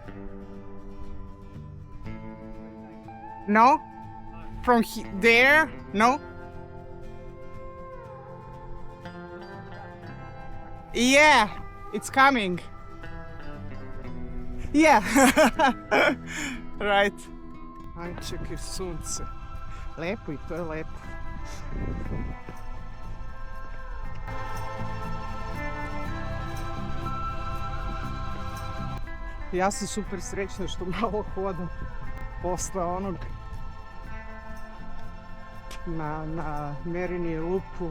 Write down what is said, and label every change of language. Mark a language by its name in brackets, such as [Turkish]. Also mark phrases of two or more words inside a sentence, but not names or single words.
[English] No? From there? No? Yeah, it's coming. Yeah. Right. [Serbian] Aj, čekaj, sunce. Lepo i to je lepo. Ja sam super srećna što malo hodam posle onog na Merini lupu.